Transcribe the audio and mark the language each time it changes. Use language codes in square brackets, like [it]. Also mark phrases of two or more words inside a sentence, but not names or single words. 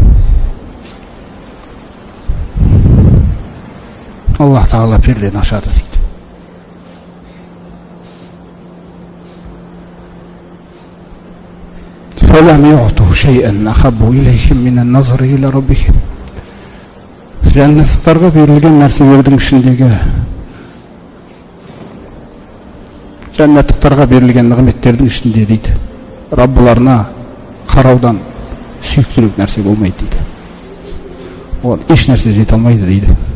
[kk] Аллах Тағала пердені ашады дейді. [ar] فَلَمْ يُعْطُوا شَيْئًا أَحَبُّ إِلَيْهِمْ مِنَ النَّظْرِ إِلَى رَبِّهِمْ. [kk] Жәннаттарға берілген нәрселердің ішіндегі, жәннаттықтарға берілген нығметтердің ішінде дейді, Раббыларына қараудан сүйіктірек нәрсе болмайды дейді. Оған еш нәрсе жете алмайды дейді.